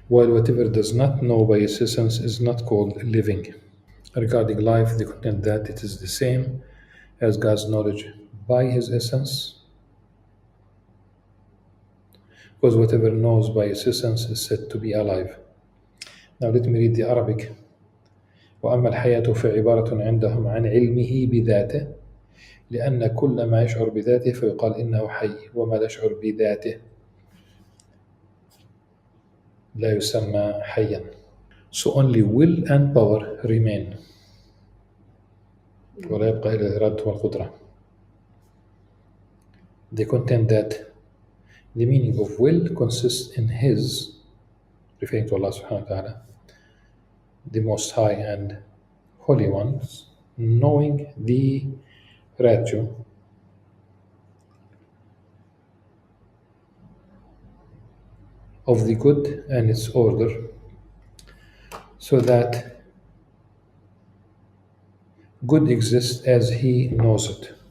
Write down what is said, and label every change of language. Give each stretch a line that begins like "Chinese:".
English: while whatever does not know by its essence is not called living. Regarding life, they contend that it is the same as God's knowledge by His essence, because whatever knows by its essence is said to be alive. Now let me read the Arabic.
Arabic: وأما الحياة فعبارة عندهم عن علمه بذاته لأن كل ما يشعر بذاته فيقال إنه حي وما لا يشعر بذاته لا يسمى حيا.
English: So only will and power remain.
Arabic: ولا يبقى إلا الإرادة والقدرة.
English: They contend that the meaning of will consists in His, referring to Allah subhanahu wa ta'ala, the Most High and Holy Ones, knowing the ratio of the good and its order, so that good exists as He knows it.